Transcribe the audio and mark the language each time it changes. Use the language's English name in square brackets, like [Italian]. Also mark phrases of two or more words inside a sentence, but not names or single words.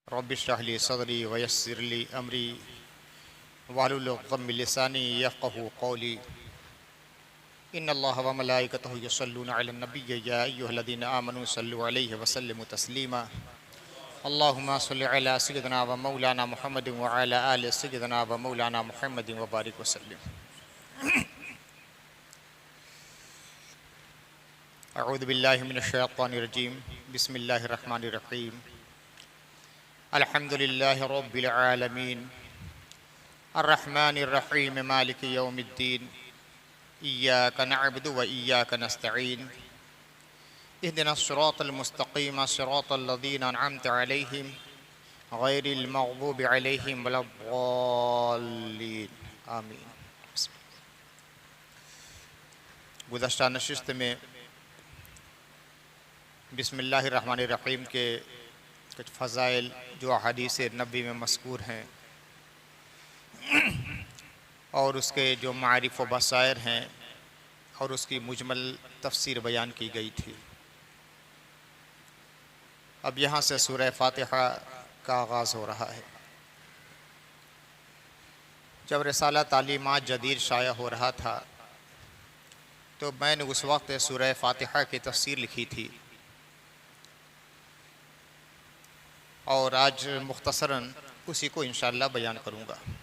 [Arabic] رب اشرح لي صدري ويسر لي أمري واحلل عقدة من لساني يفقهوا قولي. إن الله وملائكته يصلون على النبي يا أيها الذين آمنوا صلوا عليه وسلموا تسليما. اللهم صل على سيدنا ومولانا محمد وعلى آل سيدنا ومولانا محمد وبارك وسلم. أعوذ بالله من الشيطان الرجيم. بسم الله الرحمن الرحيم. الحمد لله رب العالمين الرحمن الرحيم مالك يوم الدين. إياك نعبد وإياك نستعين. اهدنا الصراط المستقيم صراط الذين أنعمت عليهم غير المغضوب عليهم ولا الضالين. आमीन। [Urdu] گزشتہ نشست میں بسم اللہ الرحمن الرحیم کے کچھ فضائل جو احادیث نبی میں مذکور ہیں اور اس کے جو معارف و بصائر ہیں اور اس کی مجمل تفسیر بیان کی گئی تھی. اب یہاں سے سورہ فاتحہ کا آغاز ہو رہا ہے. جب رسالہ تعلیمات جدید شائع ہو رہا تھا تو میں نے اس وقت سورہ فاتحہ کی تفسیر لکھی تھی اور آج مختصراً اسی کو ان شاء اللہ بیان کروں گا.